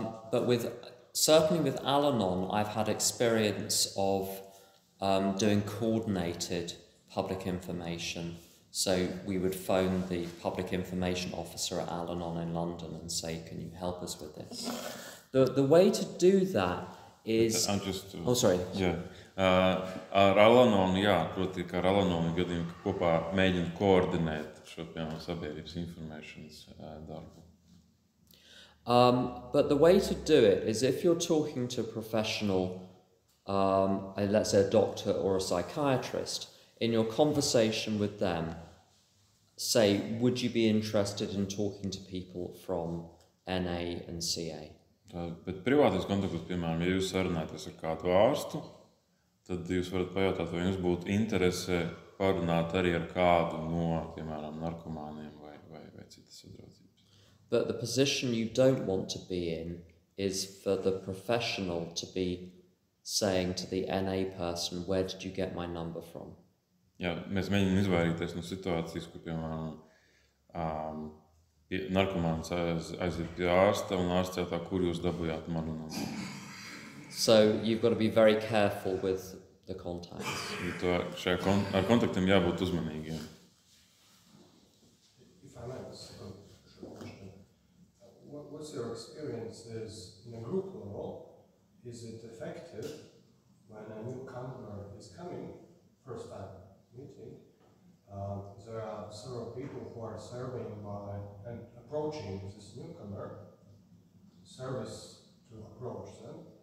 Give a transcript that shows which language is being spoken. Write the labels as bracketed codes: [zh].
[en] But certainly with Al-Anon, I've had experience of doing coordinated public information. So we would phone the public information officer at Al-Anon in London and say, can you help us with this? The way to do that is... sorry. [lv] Jā. Ar Al-Anon, proti, ka ar Al-Anon gadījumā kopā mēģina koordinēt šo, piemēram, sabiedrības informēšanas darbu. [en] But the way to do it is if you're talking to a professional, let's say a doctor or a psychiatrist, in your conversation with them, say, would you be interested in talking to people from NA and CA? [lv] Bet privātos kontaktos, piemēram, ja jūs sarunājaties ar kādu ārstu, tad jūs varat pajautāt, vai jums būtu interese parunāt arī ar kādu no, piemēram, narkomāniem vai citas sadraudzības. [en] But the position you don't want to be in is for the professional to be saying to the NA person, where did you get my number from? [lv] Jā, mēs mēģinām izvairīties no situācijas, kur, piemēram, narkomāns aiziet pie ārsta un ārsts jautā, kur jūs dabūjāt manu numuru. [en] So you've got to be very careful with the contacts. [lv] Ar kontaktiem jābūt uzmanīgiem. [en] If I may, short question. What's your experience in a group level? Is it effective when a newcomer is coming, first time meeting? There are several people who are serving and approaching this newcomer, service to approach them.